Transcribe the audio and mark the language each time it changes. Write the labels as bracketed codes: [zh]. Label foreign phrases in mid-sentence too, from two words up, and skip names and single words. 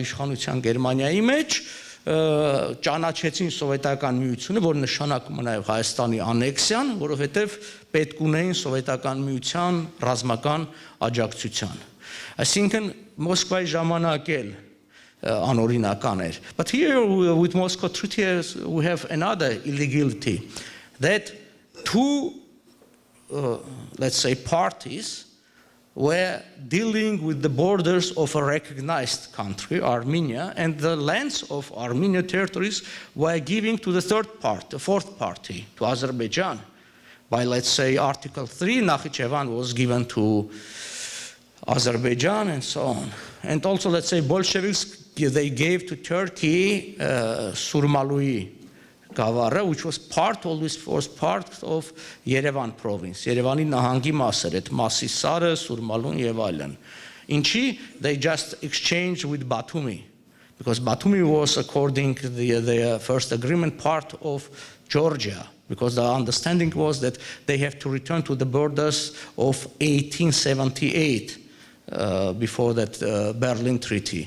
[hy] իշխանության Գերմանիայի մեջ, ճանաչեցին սովետական միությունը, որ նշանակում է նաև Հայաստանի անեքսիան, որովհետև պետք ունեին սովետական միության ռազմական աջակցության։ Այսինքն Մոսկվայի ժամանակ էլ անօրինական էր։ [en] But here with Moscow Treaty we have another illegality that two let's say parties were dealing with the borders of a recognized country, Armenia, and the lands of Armenian territories were given to the fourth party, to Azerbaijan. By, let's say, Article 3, Nakhichevan was given to Azerbaijan and so on. And also, let's say, Bolsheviks, they gave to Turkey Surmalui Գավառը, which was always was part of Yerevan province, [hy] Երևանի նահանգի մաս էր, այդ Մասի Սարը, Սուրմալուն եւ այլն։ Ինչի [en] they just exchanged with Batumi, because Batumi was, according to the first agreement, part of Georgia, because the understanding was that they have to return to the borders of 1878 before that Berlin Treaty.